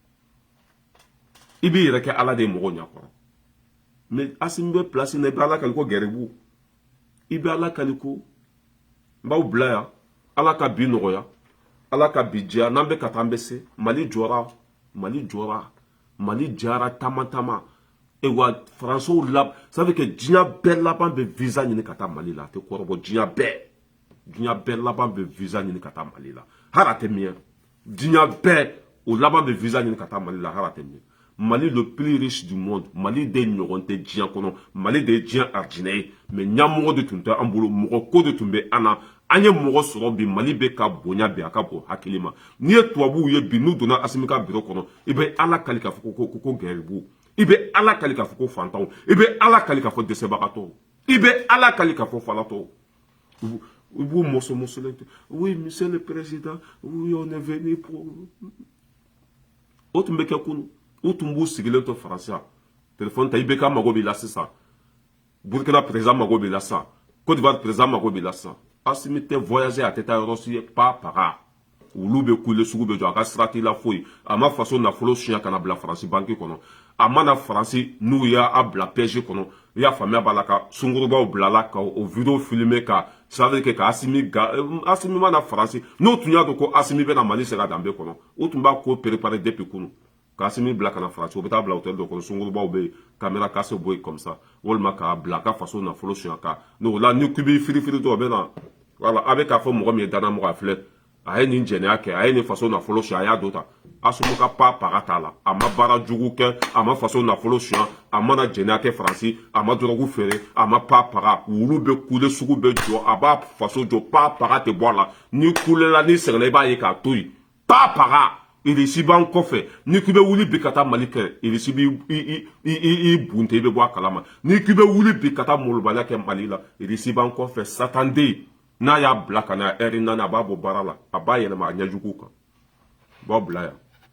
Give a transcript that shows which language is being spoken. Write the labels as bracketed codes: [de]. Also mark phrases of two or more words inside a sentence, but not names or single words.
[bm] i b'i yɛrɛ kɛ ala de ye mɔgɔw ɲɛkɔrɔ mais asimi bɛ place na i bɛ ala kali ko gɛrɛbu i bɛ ala kali ko n b'aw bila yan ala ka bi nɔgɔya ala ka bi diya n'an bɛ ka taa an bɛ se mali jɔra mali jara tama wa faransiw [fr] ça veut que [bm] diɲɛ bɛɛ laban bɛ visa ɲini ka taa mali la a tɛ kɔrɔbɔ diɲɛ bɛɛ laban bɛ visa ɲini ka taa mali la hali a tɛ miɲɛ diɲɛ bɛɛ o laban bɛ visa ɲini ka taa mali la hali a tɛ miɲɛ mali [fr] le plus riche du monde [bm] mali de ɲɔgɔn tɛ diɲɛ kɔnɔ mali de ye diɲɛ aridinɛ ye mais ɲɛmɔgɔ de tun tɛ an bolo mɔgɔ ko de tun bɛ an na an ye mɔgɔ sɔrɔ bi Mali bɛ ka bonya bi a ka bon hakili ma n'i ye tubabuw ye bi n'u donna Assimi ka bureau kɔnɔ i bɛ Ala kali k'a fɔ ko gɛribuw i bɛ Ala kali k'a fɔ ko fantanw i bɛ Ala kali k'a fɔ dɛsɛbagatɔw i bɛ Ala kali k'a fɔ falatɔw u b'u mɔsɔmɔsɔlen ten [fr] oui monsieur le président oui on est venu pour [bm] o tun bɛ kɛ kunu u tun b'u sigilen to faransi téléphone ta IBK mago b'i la sisan Burkina président mago b'i la sisan Côte d'Ivoire président mago b'i la sisan Assimi tɛ voyager a tɛ taa yɔrɔ si pas paga olu bɛ kule sugu bɛ jɔ a ka sira t'i la foyi a ma faso nafolo suɲɛ ka na bila faransi banki kɔnɔ a mana faransi n'u y'a bila PSG kɔnɔ i y'a faamuya b'a la ka sungurubaw bila la ka o vidéo filmer ka [fr] ça veut dire que [bm] ka Assimi mana faransi n'o tun y'a dɔn ko Assimi bɛna Mali segin a danbe kɔnɔ o tun b'a ko préparer depuis kunu ka Assimi bila ka na faransi o bɛ taa bila hôtel dɔ kɔnɔ sungurubaw bɛ yen [fr] caméra cassée [bm] bɔ yen [fr] comme ça [bm] walima k'a bila a ka faso nafolo suɲɛ ka n'o la ni k'i b'i firifiri dɔrɔn o bɛ na voilà a bɛ k'a fɔ mɔgɔ min ye danamɔgɔ a filɛ a ye nin jɛnɛya kɛ a ye nin faso nafolo suɲɛ a y'a dɔ ta Assimi ka pas paga t'a la a ma baara jugu kɛ a ma faso nafolo suɲɛ a mana jɛnɛya kɛ faransi a ma dɔrɔgu feere a ma pas paga wulu bɛ kule sugu bɛ jɔ a b'a faso jɔ pas paga tɛ bɔ a la ni kulela ni sɛgɛnna i b'a ye k'a to yen pas paga irisi b'an kɔfɛ ni k'i bɛ wuli bi ka taa Mali kɛ irisi b'i bunte i bɛ bɔ a kalama ni k'i bɛ wuli bi ka taa molobaliya kɛ Mali la irisi b'an kɔfɛ satanden n'a y'a bila ka na heure 4 a b'a bɔ baara la a b'a yɛlɛma a ɲɛjugu kan b'a bila yan